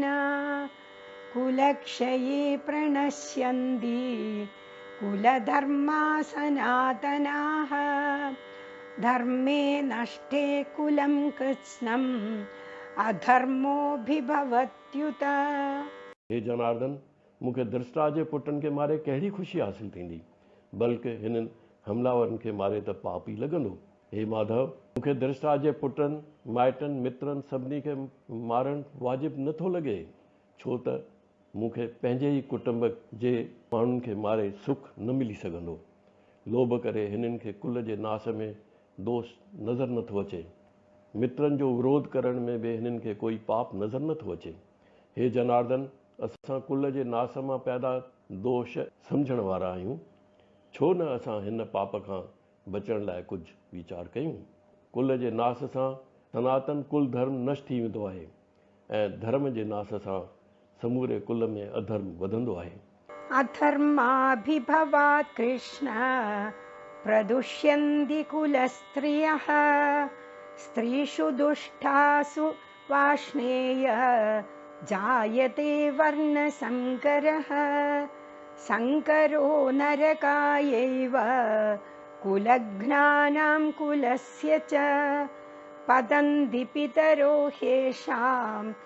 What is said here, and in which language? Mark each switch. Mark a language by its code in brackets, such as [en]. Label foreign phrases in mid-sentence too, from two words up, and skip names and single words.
[sa] कुलक्षये प्रणश्यन्ति कुलधर्मा सनातनाः। धर्मे नष्टे कुलं कृत्स्नम् अधर्मोऽभिभवत्युत। [sd] हे जनार्दन, मूंखे धृतराष्ट्र जे पुटनि खे मारे कहिड़ी ख़ुशी हासिल थींदी, बल्कि हिननि हमलावरनि खे मारे त पाप ई लॻंदो। हे माधव, मूंखे धृतराष्ट्र जे पुटनि, माइटनि, मित्रनि सभिनी खे मारणु वाजिबु नथो लॻे, छो त मूंखे पंहिंजे ई कुटुंब जे माण्हुनि खे मारे सुख न मिली सघंदो। लोभ करे हिननि खे कुल जे नास में दोष नज़र नथो अचे। मित्रनि जो विरोध करण में बि हिननि खे कोई पाप नज़र नथो अचे। हे जनार्दन, असां कुल जे नास मां पैदा दोष सम्झण वारा आहियूं। छो न असां हिन पाप खां बचण लाइ कुझु वीचार कयूं। कुल जे नास सां सनातन कुल धर्म नष्ट थी वेंदो आहे ऐं धर्म जे नास सां समूरे कुल में अधर्म वधंदो आहे। [sa] अधर्माभिभवात् कृष्ण प्रदुष्यन्ति कुलस्त्रियः स्त्रीषु दुष्टासु वाष्णेय जायते वर्णसङ्करः संकरो नरकायैव कुलघ्नानां कुलस्य च पतन्ति पितरो ह्येषां